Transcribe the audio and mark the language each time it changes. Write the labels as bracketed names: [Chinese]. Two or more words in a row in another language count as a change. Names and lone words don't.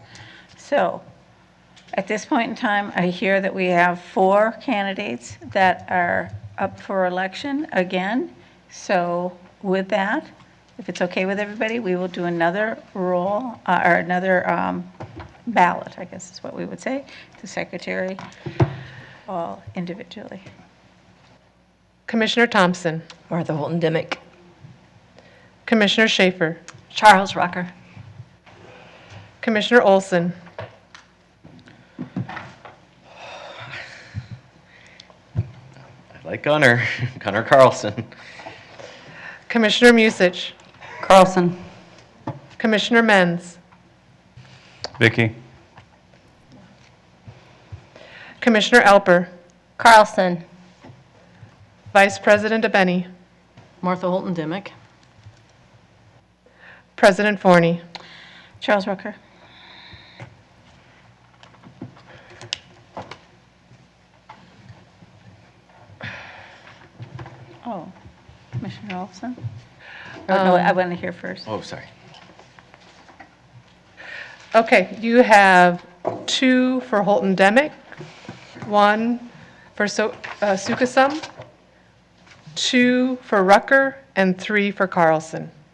[English] So at this point in time, I hear that we have 4 candidates that are up for election again. So with that, if it's okay with everybody, we will do another roll, or another ballot, I guess is what we would say, to secretary, all individually. Commissioner Thompson. Martha Holton Dimick. Commissioner Schaefer. Charles Rucker. Commissioner Olson. I like Gunnar, Gunnar Carlson. Commissioner Musich. Carlson. Commissioner Menz. Vicky? Commissioner Alper. Carlson. Vice President Abeni. Martha Holton Dimick. President Forney. Charles Rucker. Oh, Commissioner Olson? Oh, no, I want to hear first. Oh, sorry. Okay, you have 2 for Holton Demick, 1 for Sukasum, 2 for Rucker, and 3 for Carlson.